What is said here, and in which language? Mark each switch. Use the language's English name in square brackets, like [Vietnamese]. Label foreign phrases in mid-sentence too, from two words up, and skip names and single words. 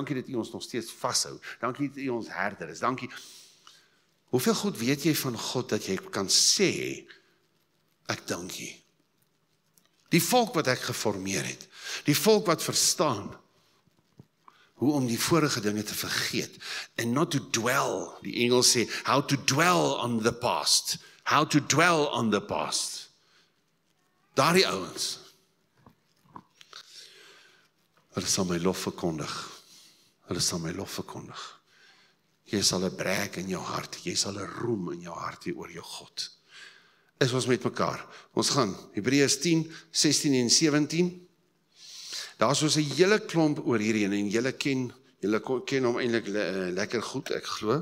[Afrikaans] Dankie dat U ons nog steeds vashou. Dankie dat U ons herder is. Dankie. Hoeveel goed weet jy van God, dat jy kan sê, ek dank U. Die volk wat ek geformeer het, die volk wat verstaan, hoe om die vorige dinge te vergeet, [English] and not to dwell, [Afrikaans] die Engels sê, [English] how to dwell on the past, how to dwell on the past. [Afrikaans] Daardie ouens, hulle sal my lof verkondig, hulle sal my lof verkondig. Jy sal 'n brek in jou hart, jy sal 'n roem in jou hart hê oor jou God. Is ons met mekaar. Ons gaan, Hebreërs 10, 16 en 17, daar is ons 'n hele klomp oor hierheen, en julle ken hom eintlik lekker goed, ek glo.